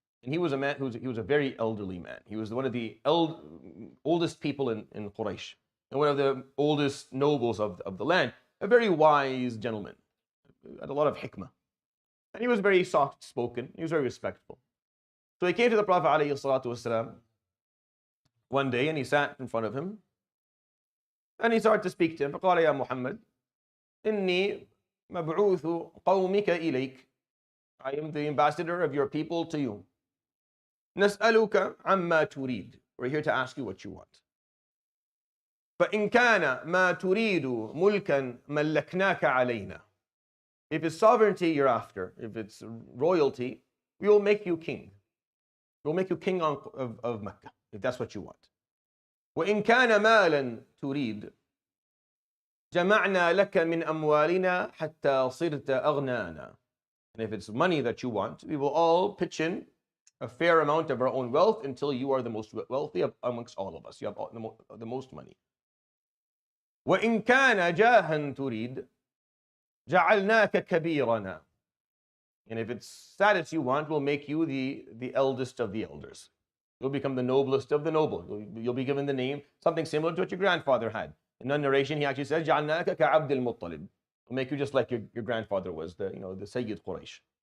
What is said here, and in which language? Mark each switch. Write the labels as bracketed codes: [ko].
[en] And he was a man he was a very elderly man. He was one of the oldest people in Quraysh, and one of the oldest nobles of the land. A very wise gentleman, had a lot of hikmah. And he was very soft-spoken. He was very respectful. So he came to the Prophet ﷺ one day, and he sat in front of him. And he started to speak to him. [ar] فقال يا محمد إني مبعوث قومك إليك. [en] I am the ambassador of your people to you. [ar] نسألك عما تريد. [en] We're here to ask you what you want. [ar] فإن كان ما تريد ملكا ملكناك علينا. [en] If it's sovereignty you're after, if it's royalty, we will make you king. We'll make you king of Mecca, if that's what you want. [ar] وإن كان مالا تريد جمعنا لك من أموالنا حتى صرت أغنانا. [en] And if it's money that you want, we will all pitch in a fair amount of our own wealth until you are the most wealthy amongst all of us. You have the most money. [ar] وإن كان جاها تريد جعلناك كبيرنا. [en] And if it's status you want, we'll make you the eldest of the elders. You'll become the noblest of the noble. You'll be given the name, something similar to what your grandfather had. In the narration, he actually says, [ar] جعلناك كعبد المطلب. [en] We'll make you just like your grandfather was, the Sayyid Quraysh.